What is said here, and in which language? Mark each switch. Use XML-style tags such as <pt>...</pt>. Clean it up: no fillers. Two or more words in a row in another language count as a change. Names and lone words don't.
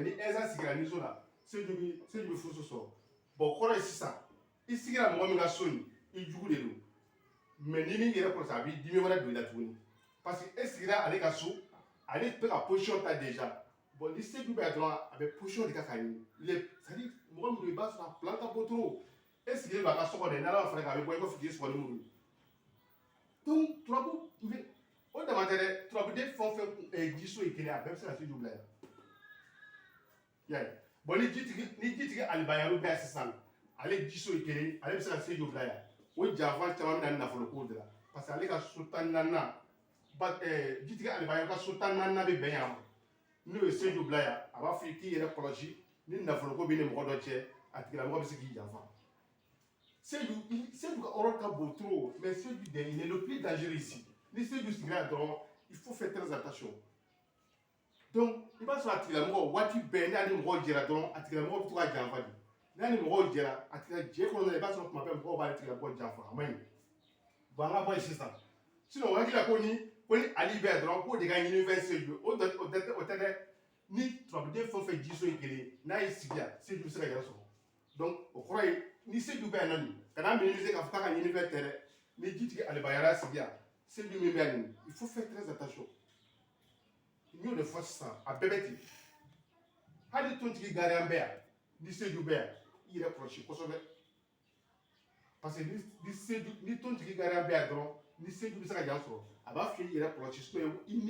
<bm>ni Ɛnzan sigira Niso la Seju bɛ furuso sɔrɔ bon kɔrɔ ye sisan i sigira mɔgɔ min ka so nin i jugu de don mais ni min yɛrɛ kɔlɔsi a b'i dimi wɛrɛ don i la tuguni</bm> <fr>parce que</fr> <bm>e sigira ale ka so ale bɛ ka position ta déjà bon ni Seju bɛ yan dɔrɔn a bɛ position de kan k'a ɲini</bm> <fr>c'est à dire</fr> <bm>mɔgɔ min don i b'a sɔrɔ a plan ka bon trop e sigilen don a ka so kɔnɔ n'ala ma fara kan a bɛ bɔ i b'a fɔ k'i sɔgɔli muru donc turabu o dama tɛ dɛ turabuden fɛn o fɛn jiso ye kelen a bɛɛ bɛ se ka Seju bila yan y'a ye bon ni jitigi Ali Bayero bɛ yan sisan ale jiso ye kelen ale bɛ se ka Seju bila yan o janfa caman bɛ na nafolo ko de la</bm> <fr>parce que</fr> <bm>ale ka so tan naaninan jitigi Ali Bayero ka so tan naaninan bɛ bɛn yan ma n'o ye Seju bila yan a b'a fɔ i k'i yɛrɛ kɔlɔsi ni nafolo ko b'i ni mɔgɔ dɔ cɛ a tigilamɔgɔ bɛ se k'i janfa Seju ka rôle ka bon trop mais Seju</bm> <fr>il est le plus dangereux ici</fr> <bm>ni Seju sigira yan dɔrɔn</bm> <fr>il faut faire très attention</fr> <bm>donc i b'a sɔrɔ a tigilamɔgɔ waati bɛɛ n'a ni mɔgɔw jɛra dɔrɔn a tigilamɔgɔ bɛ to ka janfa de n'a ni mɔgɔw jɛra a tigila jɛ kɔnɔna la i b'a sɔrɔ tuma bɛɛ mɔgɔw b'ale tigilamɔgɔ janfa a man ɲi bon an ka bɔ yen sisan sinon o hakili la ko ni Ali bɛ yan dɔrɔn k'o de ka ɲini fɛn Seju o tɛ dɛ ni turabuden fɛn o fɛn jiso ye kelen ye n'a y'i sigi yan Seju bɛ se ka yɛrɛ sɔrɔ donc o kɔrɔ ye ni Seju bɛ yan nɔ nin kana minimiser k'a fɔ k'a ka ɲini fɛn tɛ dɛ ni jitigi Ali Bayero y'a sigi yan Seju min bɛ yan nin</bm> <fr>il faut faire très attention</fr> <bm>n y'o de fɔ sisan a bɛɛ bɛ ten hali tontigi gariyan bɛ yan ni Seju bɛ yan i yɛrɛ kɔlɔsi kosɛbɛ</bm> <fr>parce que</fr> <bm>ni ton tigi gara bɛ yan dɔrɔn ni seju bɛ se ka yan sɔrɔ a b'a f'i yɛrɛ kɔlɔsi i ni</bm>